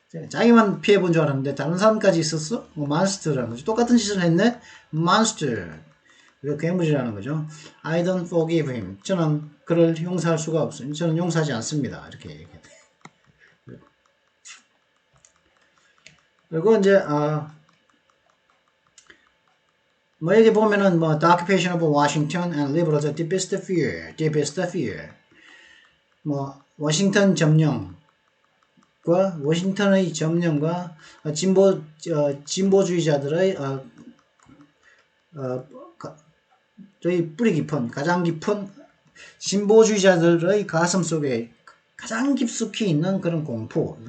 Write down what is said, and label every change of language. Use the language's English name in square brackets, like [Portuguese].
[Korean] 자기만 피해본 줄 알았는데 다른 사람까지 있었어? 몬스터라는 거죠. 똑같은 짓을 했네? 몬스터. 그리고 괴물이라는 거죠. [English] I don't forgive him. [Korean] 저는 그를 용서할 수가 없어요. 저는 용서하지 않습니다. 이렇게 얘기해요. 그리고 이제 여기 보면은 [English] The occupation of Washington and liberals deepest fear. [Korean] 워싱턴 점령 워싱턴의 점령과 진보주의자들의 저희 뿌리 깊은 가장 깊은 진보주의자들의 가슴 속에 가장 깊숙이 있는 그런 공포.